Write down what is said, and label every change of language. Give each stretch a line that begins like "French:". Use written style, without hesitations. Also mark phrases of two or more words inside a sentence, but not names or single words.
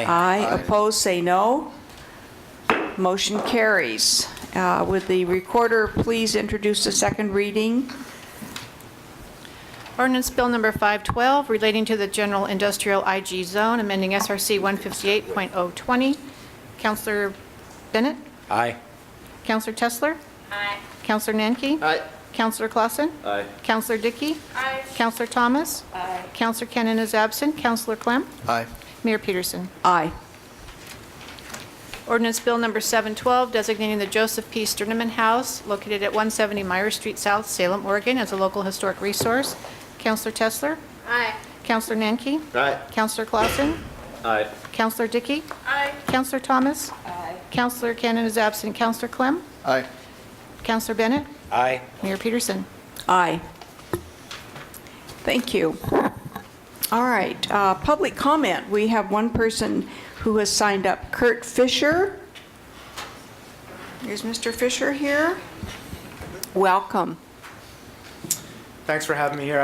English: Aye. Opposed, say no. Motion carries. Would the recorder please introduce the second reading? Ordinance Bill Number 512 relating to the General Industrial IG Zone, amending SRC 158.020. Councilor Bennett? Aye. Councilor Tessler? Aye. Councilor Nanki? Aye. Councilor Clausen? Aye. Councilor Dickey? Aye. Councilor Thomas? Aye. Councilor Cannon is absent. Councilor Clem? Aye. Mayor Peterson. Aye. Ordinance Bill Number 712 designating the Joseph P. Sterneman House located at 170 Myers Street South, Salem, Oregon as a local historic resource. Councilor Tessler? Aye. Councilor Nanki? Aye. Councilor Clausen? Aye. Councilor Dickey? Aye. Councilor Thomas? Aye. Councilor Cannon is absent. Councilor Clem? Aye. Councilor Bennett? Aye. Mayor Peterson. Aye. Thank you. All right, public comment. We have one person who has signed up, Kurt Fisher. Is Mr. Fisher here? Welcome. Thanks for having me here.